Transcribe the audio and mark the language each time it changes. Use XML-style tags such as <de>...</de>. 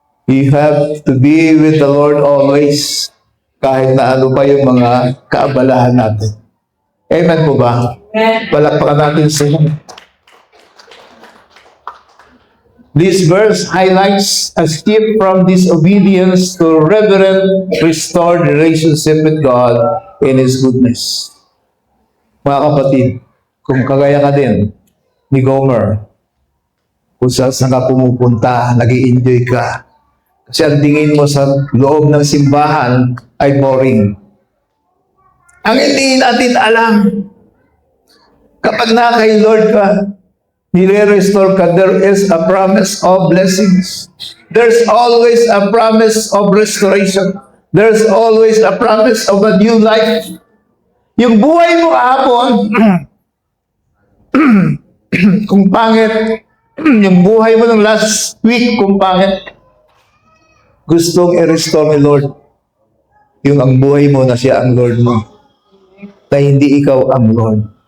<en>You have to be with the Lord always,</en> <tl>kahit na ano pa yung mga kaabalahan natin. Amen po ba? Palakpakan natin siya.</tl> <en>This verse highlights a shift from disobedience to reverent, restored relationship with God in His goodness.</en> <tl>Mga kapatid, kung kagaya ka din ni Gomer, kung saan ka pumupunta, nag-i-enjoy ka, kasi ang tingin mo sa loob ng simbahan ay boring. Ang hindi natin alam, kapag na kay Lord ka, nire-restore ka,</tl> <en>there is a promise of blessings. There's always a promise of restoration. There's always a promise of a new life.</en> <tl>Yung buhay mo kahapon, kung pangit, yung buhay mo ng last week, kung pangit, gustong i-restore ni Lord yung ang buhay mo na siya ang Lord mo, na hindi ikaw ang Lord.</tl>